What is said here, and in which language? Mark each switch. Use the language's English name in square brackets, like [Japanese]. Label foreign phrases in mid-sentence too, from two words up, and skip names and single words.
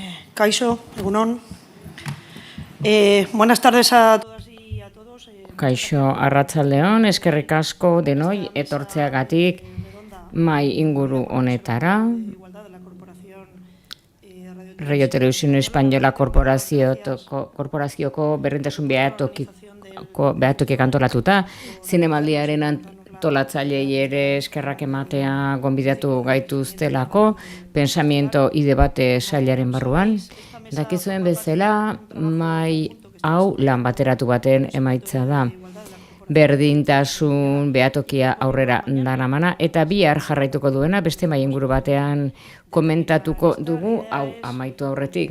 [Basque] Kaixo, egunon. [Spanish] Buenas tardes a todas y a todos. [Basque] Kaixo, arratsaldeon, eskerrik asko denoi etortzeagatik mai inguru honetara. Radio Televisión Española korporazioko berdintasun behatokiek antolatuta, zinemaldiaren antolatzaileei ere eskerrak ematea gonbidatu gaituztelako, pensamiento y debate sailaren barruan. Dakizuen bezala, mai hau lan bateratu baten emaitza da. Berdintasun behatokia aurrera daramana eta bihar jarraituko duena beste mai inguru batean komentatuko dugu hau amaitu aurretik.